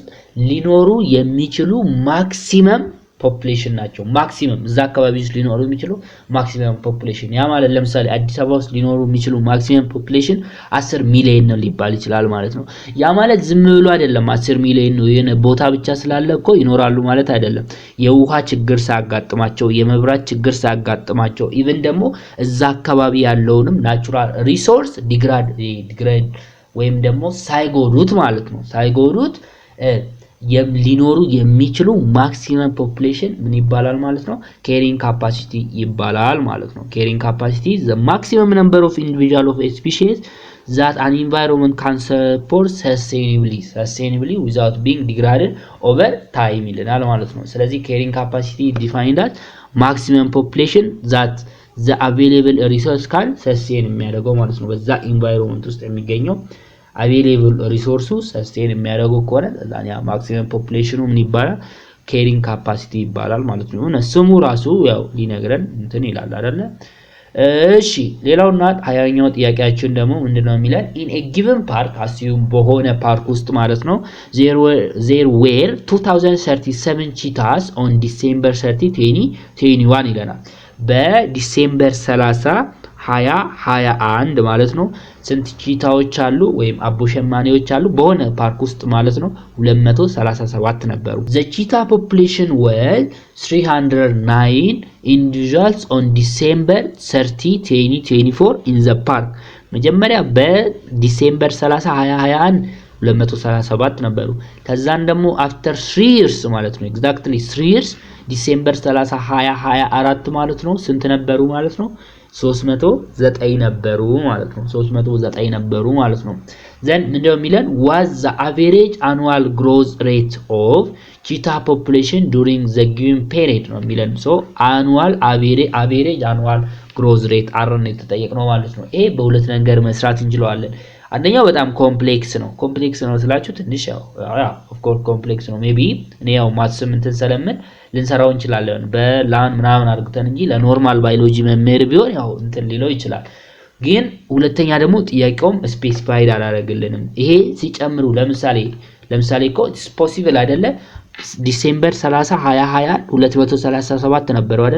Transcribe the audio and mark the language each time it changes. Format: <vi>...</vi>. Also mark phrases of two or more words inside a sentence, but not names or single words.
<am>ሊኖሩ የሚችሉ</am> <en>maximum population</en> <am>ናቸው። ማክሲመም እዛ አካባቢ ውስጥ ሊኖሩ የሚችሉ</am> <en>maximum population</en> <am>ያ ማለት ለምሳሌ አዲስ አበባ ውስጥ ሊኖሩ የሚችሉ</am> <en>maximum population</en> <am>10 ሚሊዮን ነው ሊባል ይችላል ማለት ነው። ያ ማለት ዝም ብሎ አይደለም 10 ሚሊዮን ነው የሆነ ቦታ ብቻ ስላለ እኮ ይኖራሉ ማለት አይደለም። የውሃ ችግር ሳያጋጥማቸው የመብራት ችግር ሳያጋጥማቸው ኢቭን ደግሞ እዛ አካባቢ ያለውንም</am> <en>natural resource degrade</en> <am>ወይም ደግሞ ሳይጎዱት ማለት ነው ሳይጎዱት ሊኖሩ የሚችሉ</am> <en>maximum population</en> <am>ምን ይባላል ማለት ነው</am> <en>caring capacity</en> <am>ይባላል ማለት ነው።</am> <en>caring capacity is the maximum number of individual of a species that an environment can support sustainably without being degraded over time</en> <am>ይለናል ማለት ነው። ስለዚህ</am> <en>caring capacity defined as maximum population that the available resource can sustain</en> <am>የሚያደርገው ማለት ነው። በዛ environment ውስጥ የሚገኘው</am> <en>available resources sustain</en> <am>የሚያደርገው ከሆነ ያ ማክሲመም ፖፑሌሽኑ ምን ይባላል</am> <en>caring capacity</en> <am>ይባላል ማለት ነው። ስሙ ራሱ ያው ሊነግረን እንትን ይላል አይደለ? እሺ ሌላውና 20ኛው ጥያቄያችን ደግሞ ምንድነው የሚለን</am> <en>in a given park assume</en> <am>በሆነ ፓርክ ውስጥ ማለት ነው</am> <en>there were 2037 cheetahs on December 30 2021</en> <am>ይለናል። በዲሴምበር 30 2021 ማለት ነው ስንት ቺታዎች አሉ ወይም አቦሸማኔዎች አሉ በሆነ ፓርክ ውስጥ ማለት ነው 237 ነበሩ።</am> <en>the cheetah population was 309 individuals on December 30 2024 in the park</en> <am>መጀመሪያ በዲሴምበር 30 2021 237 ነበሩ። ከዛን ደግሞ</am> <en>after 3 years</en> <am>ማለት ነው</am> <en>exactly 3 years</en> <am>ዲሴምበር 30 2024 ማለት ነው ስንት ነበሩ ማለት ነው 309 ነበሩ ማለት ነው 309 ነበሩ ማለት ነው።</am> <en>then</en> <am>ምንድነው የሚለን</am> <en>was the average annual growth rate of cheetah population during the given period</en> <am>ነው የሚለን</am> <en>so annual average annual growth rate</en> <am>አረን የተጠየቅነው ማለት ነው። ይሄ በሁለት ነገር መስራት እንችላለን። አንደኛው በጣም ኮምፕሌክስ ነው ስላችሁ ትንሽ ያው</am> <en>of course</en> <am>ኮምፕሌክስ ነው ሜቢ እኔ ያው ማትስ እንትን ስለምን ልንሰራው እንችላለን በላን ምናምን አድርገን እንጂ ለኖርማል ባዮሎጂ መምህር ቢሆን ያው እንትን ሊለው ይችላል። ግን ሁለተኛ ደግሞ ጥያቄውም ስፔሲፋይድ አላደረግልንም። ይሄ ሲጨምሩ ለምሳሌ እኮ</am> <en>it's possible</en> <am>አይደለ ዲሴምበር 30 2020 237 ነበረው አይደል?</am>